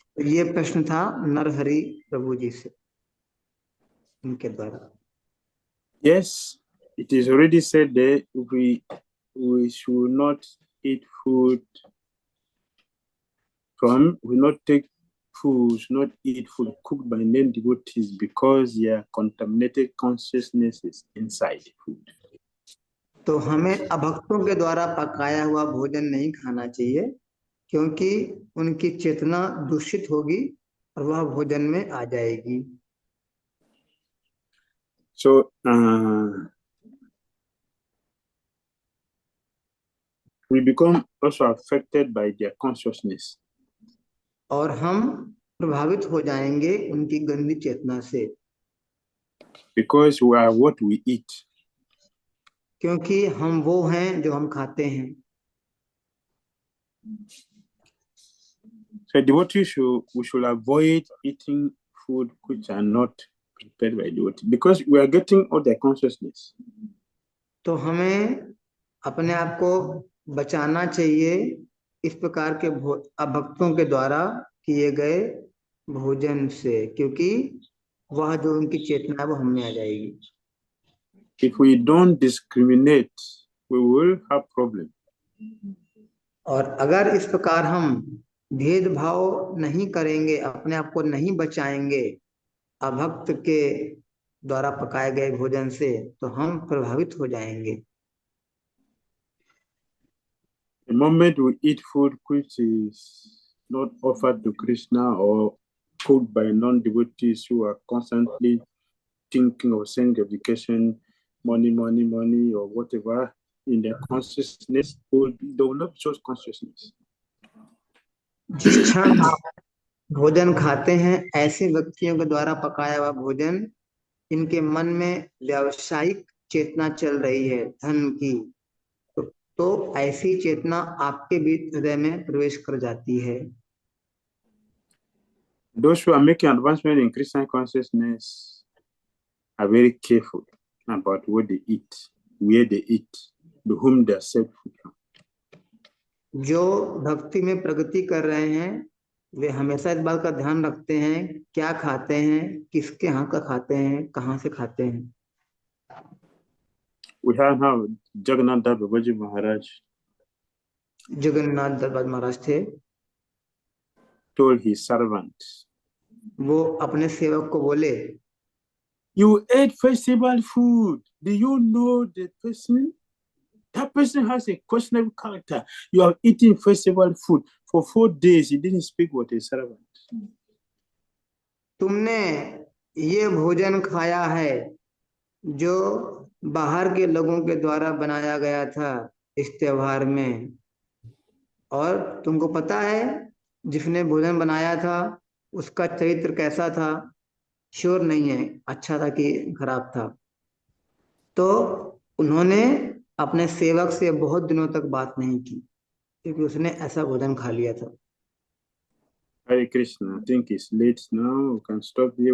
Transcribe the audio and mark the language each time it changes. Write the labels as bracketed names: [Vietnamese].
[Hindi] ये प्रश्न था नरहरि प्रभु जी से, उनके द्वारा। [English] Yes, it is already said that we should not eat food from, we not take food, not eat food cooked by non-devotees because their contaminated consciousness is inside food. [Hindi] तो हमें अभक्तों के द्वारा पकाया हुआ भोजन नहीं खाना चाहिए, क्योंकि उनकी चेतना दूषित होगी और वह भोजन में आ जाएगी। [English] So we become also affected by their consciousness. [Hindi] और हम प्रभावित हो जाएंगे उनकी गंदी चेतना से। [English] Because we are what we eat. [Hindi] क्योंकि हम वो हैं जो हम खाते हैं। [English] So devotees we should avoid eating food which are not prepared by devotees because we are getting all their consciousness. [Hindi] तो हमें अपने आप को बचाना चाहिए इस प्रकार के भक्तों के द्वारा किए गए भोजन से, क्योंकि वह जो उनकी चेतना है वो हम में आ जाएगी। [English] If we don't discriminate, we will have problem. [Hindi] और अगर इस प्रकार हम भेदभाव नहीं करेंगे, अपने आप को नहीं बचाएंगे अभक्त के द्वारा पकाए गए भोजन से, तो हम प्रभावित हो जाएंगे। [English] The moment we eat food which is not offered to Krishna or cooked by non-devotees who are constantly thinking of saying education, money, or whatever in their consciousness, they will not show consciousness. [Hindi] जिस क्षण आप भोजन खाते हैं, ऐसे व्यक्तियों के द्वारा पकाया हुआ भोजन, इनके मन में व्यावसायिक चेतना चल रही है धन की, तो ऐसी चेतना आपके भी हृदय में प्रवेश कर जाती है। [English] Those who are making advancement in Krishna consciousness are very careful about what they eat, where they eat, to whom they accept food from. [Hindi] जो भक्ति में प्रगति कर रहे हैं वे हमेशा इस बात का ध्यान रखते हैं क्या खाते हैं, किसके यहाँ का खाते हैं, कहाँ से खाते हैं। [English] We have now Jagannath Das Babaji Maharaj. [Hindi] Jagannath दास महाराज थे, [English] told his servant, [Hindi] वो अपने सेवक को बोले, [English] you ate festival food. Do you know the person? That person has a questionable character. You are eating festival food for 4 days. He didn't speak with his servant. [Hindi] तुमने ये भोजन खाया है जो बाहर के लोगों के द्वारा बनाया गया था इस त्योहार में, और तुमको पता है जिसने भोजन बनाया था उसका चरित्र कैसा था, श्योर नहीं है अच्छा था कि खराब था। तो उन्होंने अपने सेवक से बहुत दिनों तक बात नहीं की क्योंकि उसने ऐसा भोजन खा लिया था। [English] Hare Krishna, I think it's late now. We can stop here.